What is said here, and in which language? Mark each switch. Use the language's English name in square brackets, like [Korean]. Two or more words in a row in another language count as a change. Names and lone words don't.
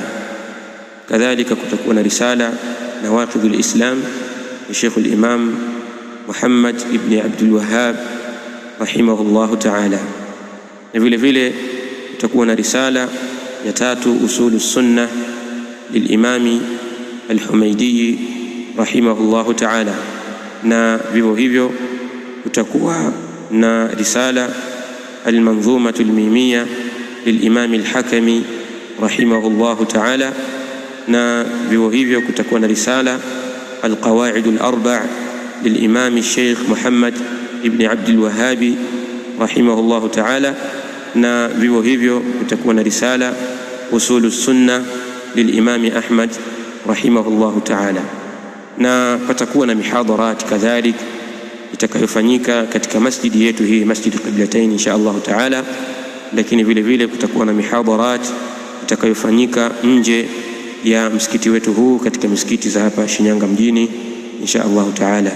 [Swahili] Kadhalika kutakuwa na risala nawaqidul Islam ya Sheikh al-Imam Muhammad ibn Abdul Wahhab [Arabic] رحمه الله تعالى. [Swahili] Na vile vile kutakuwa na risala ya tatu usulus sunnah [Arabic] للإمام الحميدي رحمه الله تعالى. [Swahili] Na vivyo hivyo kutakuwa na risala [Arabic] المنظومة الميمية للإمام الحكمي رحمه الله تعالى. [Swahili] na vivyo hivyo kutakuwa na risala [Arabic] القواعد الأربع للإمام الشيخ محمد ابن عبد الوهاب رحمه الله تعالى. [Swahili] na vivyo hivyo kutakuwa na risala [Arabic] أصول السنة للإمام أحمد رحمه الله تعالى. [Swahili] na patakuwa na mihadharat kadhalik itakayofanyika katika masjidi yetu hii, Masjid Qiblatain [Arabic] إن شاء الله تعالى, [Swahili] lakini vile vile kutakuwa na mihadharat itakayofanyika nje ya msikiti wetu huu katika misikiti za hapa Shinyanga mjini [Arabic] إن شاء الله تعالى.